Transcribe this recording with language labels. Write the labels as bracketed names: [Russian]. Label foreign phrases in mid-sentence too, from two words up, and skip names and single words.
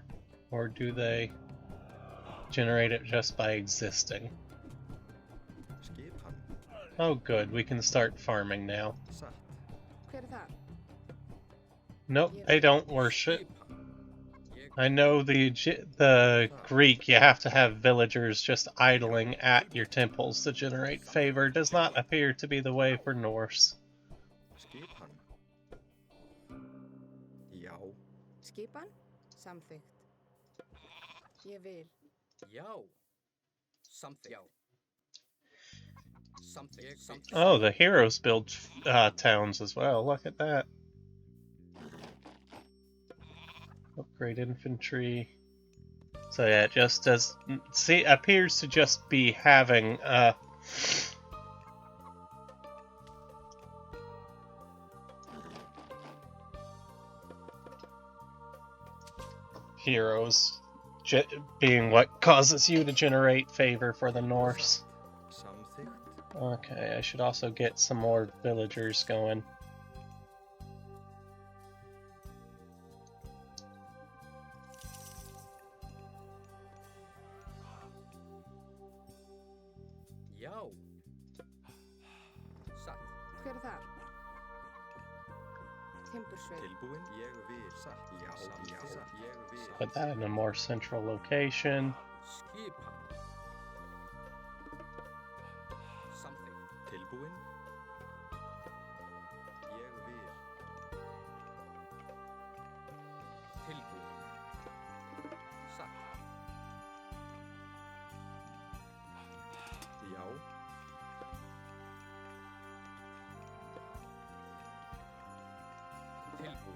[English] Or do they generate it just by existing? Oh, good. We can start farming now. [Icelandic] Hver það? [English] Nope, they don't worship. I know the Greek, you have to have villagers just idling at your temples to generate favor. Does not appear to be the way for Norse. [Icelandic] Skipan. Já. Skipan? Samþykkt. Ég vil. Já. [English] Something. Já. Something. Oh, the heroes build towns as well. Look at that. Upgrade infantry. So yeah, it just does. See, appears to just be having heroes being what causes you to generate favor for the Norse. Something. Okay, I should also get some more villagers going. [Icelandic] Já. Satt. Hver það? Timbursveit. Tilbúin. Ég vil. Satt. Já. Satt. Ég vil. [English] Put that in a more central location. [Icelandic] Skipan. Something. Tilbúin. Ég vil. Tilbúin. Satt. Já. Tilbúin.